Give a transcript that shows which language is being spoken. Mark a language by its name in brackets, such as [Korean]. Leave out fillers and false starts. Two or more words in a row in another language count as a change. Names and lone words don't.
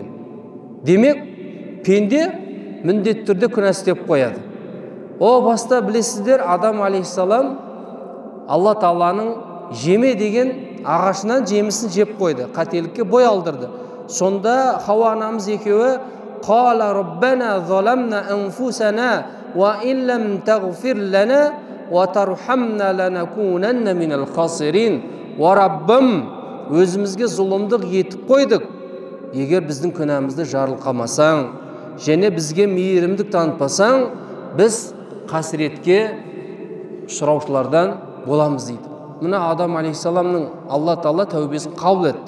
[Kazakh] Демек, пенде міндетті түрде күнә істеп қояды. О баста білесіздер, Адам алейхиссалам Алла Тааланың жеме деген ағашынан жемісін жеп қойды, қателікке бой алдырды. Сонда Хауа анамыз екеуі: [Arabic] "قالا ربنا ظلمنا أنفسنا وإن لم تغفر لنا وترحمنا لنكونن من الخاسرين". [Kazakh] О Раббым, өзімізге зұлымдық етіп қойдық. Егер біздің күнәмізді жарылқамасаң, және бізге мейірімдік танытпасаң, біз қасіретке ұшыраушылардан боламыз дейді. Мына Адам алейхиссаламның Алла Таала тәубесін қабыл етті.